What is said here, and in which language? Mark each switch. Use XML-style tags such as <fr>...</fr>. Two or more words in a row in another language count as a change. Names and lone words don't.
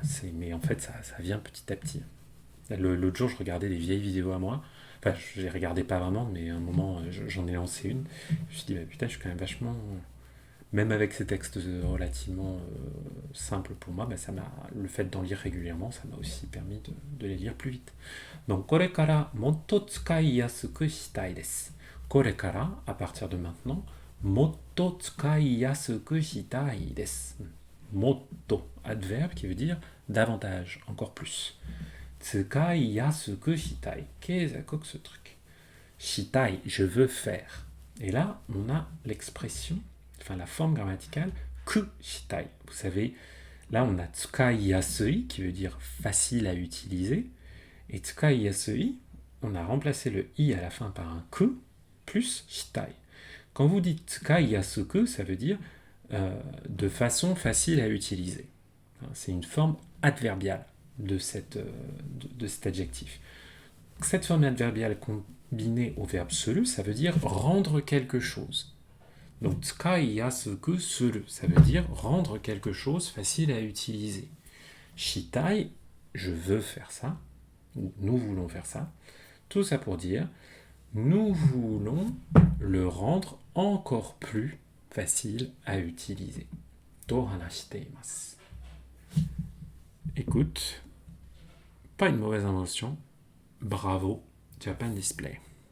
<fr>Mais en fait, ça vient petit à petit. L'autre jour, je regardais des vieilles vidéos à moi. Enfin, je les regardais pas vraiment, mais à un moment, j'en ai lancé une. Je me suis dit, putain, je suis quand même vachement... Même avec ces textes relativement simples pour moi, le fait d'en lire régulièrement, ça m'a aussi permis de les lire plus vite. Donc,</fr> <ja>これから もっと 使いやすく したい です. Korekara,</ja> <fr>à partir de maintenant,</fr> <ja>もっと 使いやすく したい です.</ja> <fr>Motto, adverbe qui veut dire davantage, encore plus.</fr> <ja>使いやすく したい.</ja> <fr>Qu'est-ce que ce truc? Shitai, je veux faire. Et là, on a l'expression, la forme grammaticale,</fr> <ja>く したい.</ja> <fr>Vous savez, là on a</fr> <ja>使いやすい</ja> <fr>qui veut dire facile à utiliser, et</fr> <ja>使いやすい,</ja> <fr>on a remplacé le i à la fin par un ku plus shitai. Quand vous dites</fr> <ja>使いやすく,</ja> <fr>ça veut dire de façon facile à utiliser. C'est une forme adverbiale de cet adjectif. Cette forme adverbiale combinée au verbe suru, ça veut dire rendre quelque chose. Donc,</fr> <ja>使いやすく する,</ja> <fr>ça veut dire rendre quelque chose facile à utiliser. Shitai, je veux faire ça, ou nous voulons faire ça. Tout ça pour dire, nous voulons le rendre encore plus facile à utiliser.</fr> <ja>と 話して います.</ja> <fr>Écoute, pas une mauvaise invention. Bravo, Japan Display.</fr>